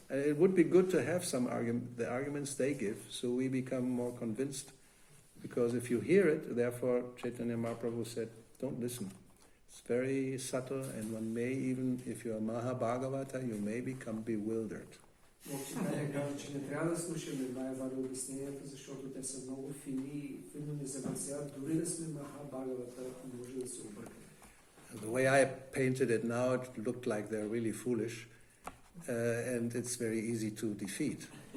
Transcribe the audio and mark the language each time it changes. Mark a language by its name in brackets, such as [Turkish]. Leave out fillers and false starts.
[English] And it would be good to have the arguments they give, so we become more convinced. Because if you hear it, therefore Chaitanya Mahaprabhu said, don't listen. It's very subtle, and one may even, if you're a Mahabhagavata, you may become bewildered. [Bulgarian] Че не трябва да слушаме Майявади обясненията, защото те са много фини, финно ни замърсяват. Дори да сме Махабхагавата, може да се объркаме. [English] The way I painted it now, it looked like they're really foolish, and it's very easy to defeat.